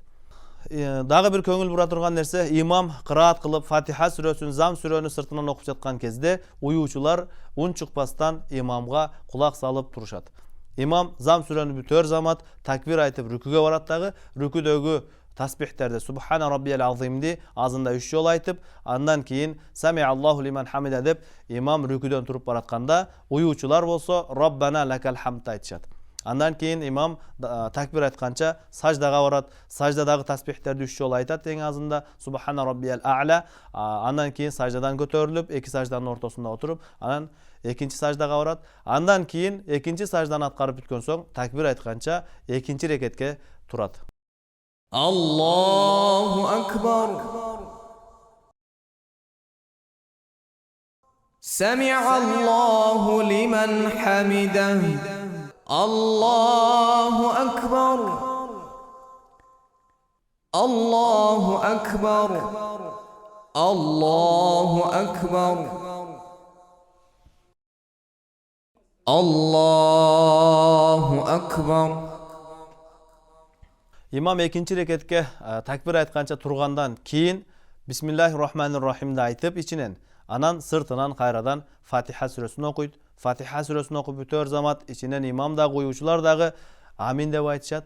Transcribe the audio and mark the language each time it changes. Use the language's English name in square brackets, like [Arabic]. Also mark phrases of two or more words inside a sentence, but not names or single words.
[Kyrgyz] Дагы бир көңүл бура турган нерсе, имам кыраат кылып Фатиха сүрөсүн, зам сүрөнү сыртынан окуп жаткан кезде уюучулар үн чыкпастан имамга кулак салып турушат. Имам зам сүрөнү бүтөр замат такбир айтып рүкүгө барат дагы, рүкүдөгү таспихтерде [Arabic] سبحان ربي العظيم [Kyrgyz] азында 3 жол айтып, андан кийин [Arabic] سمع الله لمن حمده [Kyrgyz] деп имам рүкүдөн туруп баратканда, уюучулар болсо [Arabic] ربنا لك الحمد [Kyrgyz] айтышат. Андан кейін имам такбир айтканча саждага барат. Саждадагы тасбихтерди 3 жолу айтат эң азында. [Arabic] سبحان ربي الأعلى. [Kyrgyz] Андан кейін саждадан көтөрүлүп, эки сажданын ортосунда отуруп, анан экинчи саждага барат. Андан кейін экинчи сажданы аткарып бүткөн соң такбир айтканча экинчи рекетке турат. [Arabic] الله أكبر. سمع الله لمن حمده. الله أكبر الله أكبر. الله أكبر الله أكبر. [Kyrgyz] Имам экинчи рекетке такбир айтканча тургандан кейін [Arabic] بسم الله الرحمن الرحيم [Kyrgyz] айтып ичинен, анан сыртынан кайрадан Фатиха сүрөсүн окуйт. Фатиха сүрөсүн окуп бүтөр замат ичинен имам дагы уюучулар дагы амин деп айтышат.